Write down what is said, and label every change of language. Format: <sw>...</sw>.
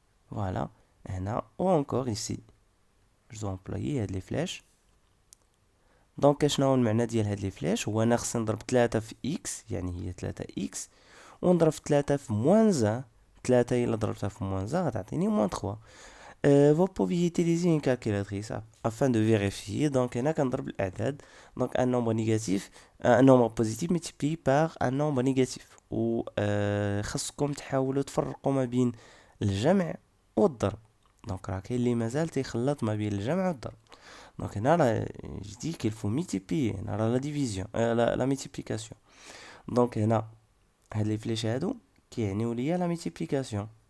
<ar>فوالا هنا و انكور ايسي جو امبلويي هاد لي فلاش. دونك شنو هو المعنى ديال هاد لي فلاش؟ هو انا خصني نضرب 3 في اكس يعني هي 3 اكس، ونضرب 3 في موان 1. 3 الا ضربتها في موان 1 غتعطيني موان 3.</ar> <fr>vous pouvez utiliser une calculatrice afin de vérifier.</fr> <ar>Donc هنا كنضرب الاعداد.</ar> <fr>donc un nombre négatif un nombre positif multiplié par un nombre négatif.</fr> <ar>و خصكم تحاولوا تفرقوا ما بين الجمع والضرب. دونك راه كاين اللي مازال تيخلط ما بين الجمع والضرب. دونك هنا راه جدي</ar> <fr>qu'il faut multiplier،</fr> <ar>هنا راه لا ديفيزيون لا ميتيبليكاسيون. دونك هنا هاد لي فليش هادو كيعنيو ليا لا ميتيبليكاسيون.</ar>